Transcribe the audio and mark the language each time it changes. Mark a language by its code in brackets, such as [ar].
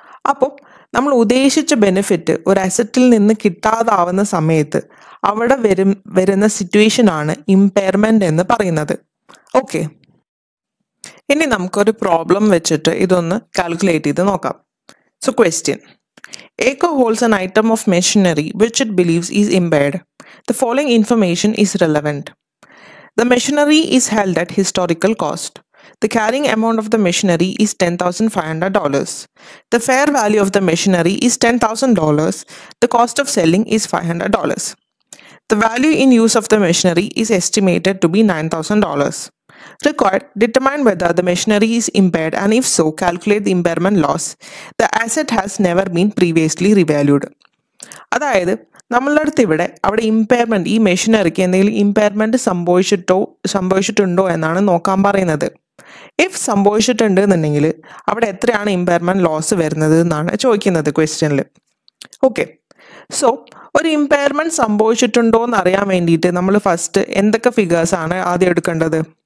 [ml] അപ്പോൾ നമ്മൾ ഉദ്ദേശിച്ച ബെനിഫിറ്റ് ഒരു അസറ്റിൽ നിന്ന് കിട്ടാതാവുന്ന സമയത്ത് അവിടെ വരുന്ന സിറ്റുവേഷൻ ആണ് ഇമ്പയർമെന്റ് എന്ന് പറയുന്നത്. ഓക്കെ, ഇനി നമുക്കൊരു പ്രോബ്ലം വെച്ചിട്ട് ഇതൊന്ന് കാൽക്കുലേറ്റ് ചെയ്ത് നോക്കാം. [en] So question: Acca holds an item of machinery which it believes is impaired. The following information is relevant. The machinery is held at historical cost. The carrying amount of the machinery is $10,500. The fair value of the machinery is $10,000. The cost of selling is $500. The value in use of the machinery is estimated to be $9,000. Required: determine whether the machinery is impaired, and if so, calculate the impairment loss. The asset has never been previously revalued. [ml] അതായത് നമ്മളുടെ അടുത്ത് അവിടെ impairment, ഈ മെഷീനറിക്ക് എന്തെങ്കിലും impairment സംഭവിച്ചിട്ടുണ്ടോ എന്നാണ് നോക്കാൻ പറയുന്നത്. If സംഭവിച്ചിട്ടുണ്ട് എന്നുണ്ടെങ്കിൽ അവിടെ എത്രയാണ് ഇമ്പയർമെന്റ് ലോസ് വരുന്നത് എന്നാണ് ചോദിക്കുന്നത് ക്വസ്റ്റ്യനിൽ. ഓക്കെ, സോ ഒരു ഇമ്പയർമെന്റ് സംഭവിച്ചിട്ടുണ്ടോ എന്ന് അറിയാൻ വേണ്ടിയിട്ട് നമ്മൾ ഫസ്റ്റ് എന്തൊക്കെ ഫിഗേഴ്സ് ആണ് ആദ്യം എടുക്കേണ്ടത്?